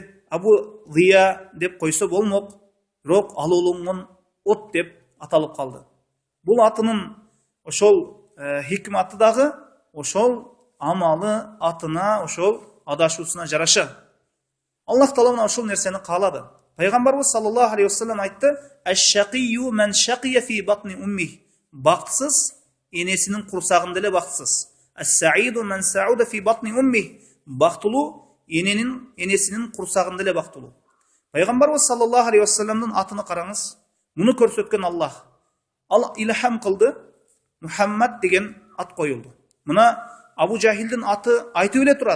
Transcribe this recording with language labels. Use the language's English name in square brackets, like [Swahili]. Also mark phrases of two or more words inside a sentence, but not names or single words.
[Kyrgyz] Абу Зия деп койсо болмок. Бирок алууланган от деп аталып калды. Бул атынын ошол хикматы дагы ошол амалы атына, ошол адашуусуна жараша. Аллах Таала мына ошол нерсени каалады. [Arabic] Пайгамбарыбыз صلى الله عليه وسلم айтты: "الشقي من شقي في بطن أمه." [Kyrgyz] Бактсыз энесинин курсагында эле бактсыз. [Arabic] "السعيد من سعد في بطن أمه." [Kyrgyz] Бактылуу энесинин курсагында эле бактылуу. Пайгамбарыбыз [Arabic] صلى الله عليه وسلم [Kyrgyz] атыны караңыз. Муну көрсөткөн Аллах. Ал илхам кылды. Мухаммад деген ат коюлду. Мына Абу Жахилдин аты айтып эле турат.